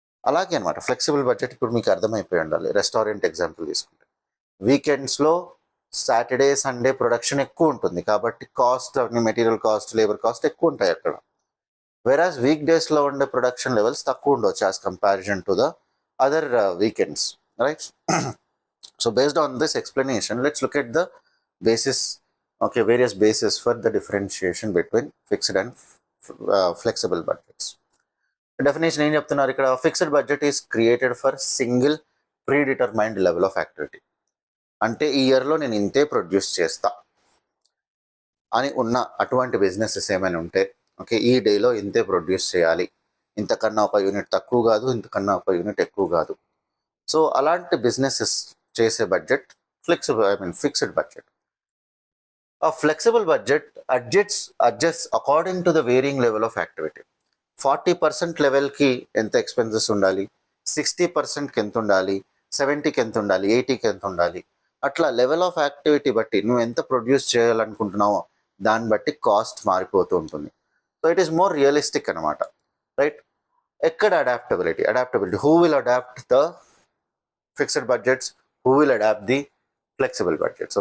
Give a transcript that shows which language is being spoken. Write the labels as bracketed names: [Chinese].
[Telugu] అలాగే అనమాట flexible budget. ఇప్పుడు మీకు అర్థమైపోయి ఉండాలి. రెస్టారెంట్ ఎగ్జాంపుల్ తీసుకుంటే వీకెండ్స్లో సాటర్డే సండే ప్రొడక్షన్ ఎక్కువ ఉంటుంది, కాబట్టి cost, material cost, labour cost ఎక్కువ ఉంటాయి అక్కడ. [English] average week డేస్లో ఉండే production levels [Telugu] తక్కువ ఉండవచ్చు [English] As comparison to the other weekends, right? So based on this explanation, let's look at the basis, okay, various basis for the differentiation between fixed and flexible budgets. [Telugu] Definition ఏం చెప్తున్నారు ఇక్కడ? [English] Fixed budget is created for single predetermined level of activity. [Telugu] అంటే ఈ ఇయర్లో నేను ఇంతే produce చేస్తా అని ఉన్న అటువంటి బిజినెసెస్ ఏమైనా ఉంటే, ఓకే, ఈ డేలో ఇంతే ప్రొడ్యూస్ చేయాలి, ఇంతకన్నా ఒక యూనిట్ తక్కువ కాదు, ఇంతకన్నా ఒక యూనిట్ ఎక్కువ కాదు. సో అలాంటి బిజినెసెస్ చేసే budget fixed budget. [English] A flexible budget adjusts according to the varying level of activity. [Telugu] 40% లెవెల్కి ఎంత ఎక్స్పెన్సెస్ ఉండాలి, 60%కి ఎంత ఉండాలి, 70కి ఎంత ఉండాలి, 80కి ఎంత ఉండాలి, అట్లా లెవెల్ ఆఫ్ యాక్టివిటీ బట్టి నువ్వు ఎంత ప్రొడ్యూస్ చేయాలనుకుంటున్నావో దాన్ని బట్టి కాస్ట్ మారిపోతూ ఉంటుంది. [English] so it is more realistic [Telugu] అనమాట, [English] Right? [Telugu] ఎక్కడ [English] Adaptability who will adapt the fixed budgets, who will adapt the flexible budgets?